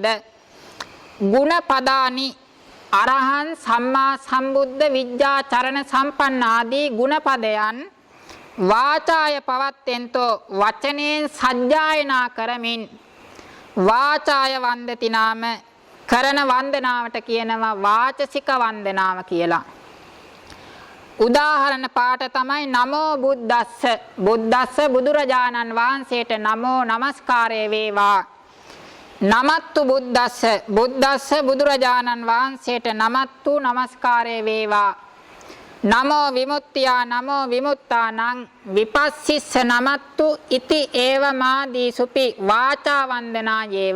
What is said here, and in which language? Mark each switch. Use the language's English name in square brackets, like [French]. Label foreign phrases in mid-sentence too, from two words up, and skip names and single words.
[Sinhala] ගුණපදානි [Pali] අරහං සම්මා සම්බුද්ධ විද්‍යාචරණ සම්පන්න [Sinhala] ආදී ගුණපදයන් [Pali] වාචාය පවත්තෙන්තෝ [Sinhala] වචනයෙන් සජ්ජායනා කරමින් [Pali] වාචාය වන්දති නාම [Sinhala] කරන වන්දනාවට කියනවා වාචසික වන්දනාව කියලා. උදාහරණ පාඨ තමයි [Pali] නමෝ බුද්දස්ස. [Sinhala] බුද්දස්ස බුදුරජාණන් වහන්සේට නමෝ නමස්කාරය වේවා. [Pali] නමත්තු බුද්දස්ස. [Sinhala] බුද්දස්ස බුදුරජාණන් වහන්සේට නමත්තු නමස්කාරය වේවා. [Pali] නමෝ විමුක්තියා නමෝ විමුක්තානං විපස්සිස්ස නමත්තු ඉති ඒවමාදී සුපි වාචා වන්දනා යේව.